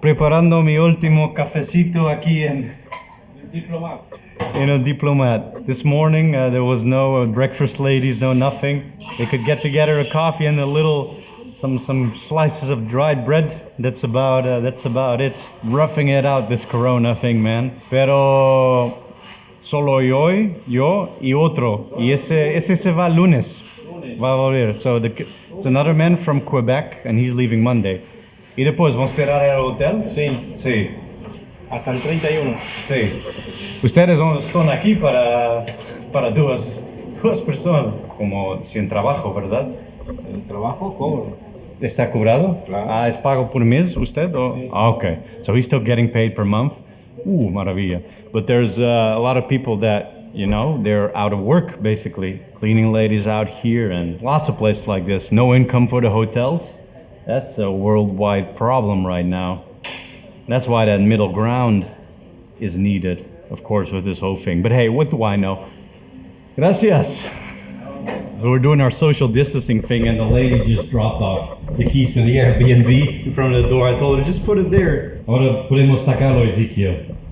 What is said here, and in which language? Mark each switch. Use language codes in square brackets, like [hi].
[es] Preparando mi último cafecito aquí en Diplomat. El Diplomat. [en] This morning there was no breakfast ladies, no nothing. They could get together a coffee and a little some slices of dried bread. That's about it. Roughing it out, this Corona thing, man. [es] Pero solo yo y otro. Y ese se va lunes. Va a volver. [en] So it's another man from Quebec and he's leaving Monday. [es] Y después vamos a cerrar el hotel. Sí. Sí. Hasta el 31. Sí. Ustedes están aquí para dos personas, como sin trabajo, ¿verdad? El trabajo cobro. ¿Está cobrado? Claro. Ah, ¿es pago por mes usted? O? Sí, sí. Ah, okay. [en] So he's still getting paid per month? Maravilla. But there's a lot of people that, you know, they're out of work, basically. Cleaning ladies out here and lots of places like this. No income for the hotels. That's a worldwide problem right now. That's why that middle ground is needed, of course, with this whole thing. But hey, what do I know? Gracias. So we're doing our social distancing thing, and the lady just dropped off the keys to the Airbnb in front of the door. I told her, just put it there. [es] Ahora podemos sacarlo, Ezequiel.